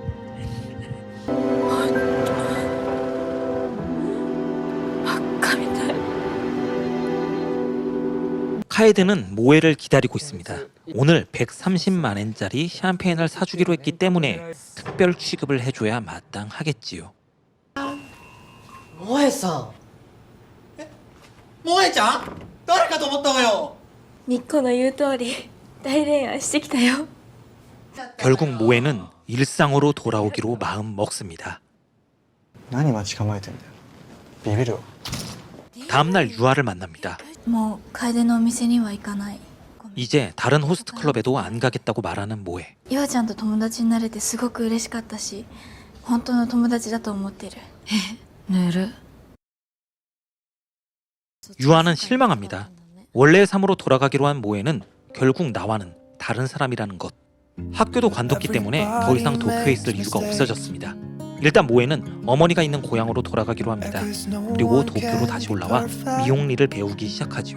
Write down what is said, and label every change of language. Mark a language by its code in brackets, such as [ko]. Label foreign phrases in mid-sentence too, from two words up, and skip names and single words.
[ko] 카에드는 모에를 기다리고 있습니다. 오늘 130만 엔짜리 샴페인을 사주기로 했기 때문에 특별 취급을 해줘야 마땅하겠지요. [ja] 萌えさん萌えちゃん誰かと思ったわよみっこの言う通り大恋愛してきたよ [ko] 결국 모에는 일상으로 돌아오기로 마음 먹습니다. [ja] 何待ち構えてんだよビビるわ [ko] 다음날 유아를 만납니다. [ja] もう楓のお店には行かない [ko] 이제 다른 호스트 클럽에도 안 가겠다고 말하는 모에. [ja] ゆあちゃんと友達になれてすごく嬉しかったし本当の友達だと思ってるぬる [ko] 유아는 실망합니다. 원래의 삶으로 돌아가기로 한 모에는 결국 나와는 다른 사람이라는 것. 학교도 관뒀기 때문에 더 이상 도쿄에 있을 이유가 없어졌습니다. 일단 모에는 어머니가 있는 고향으로 돌아가기로 합니다. 그리고 도쿄로 다시 올라와 미용 일을 배우기 시작하지요.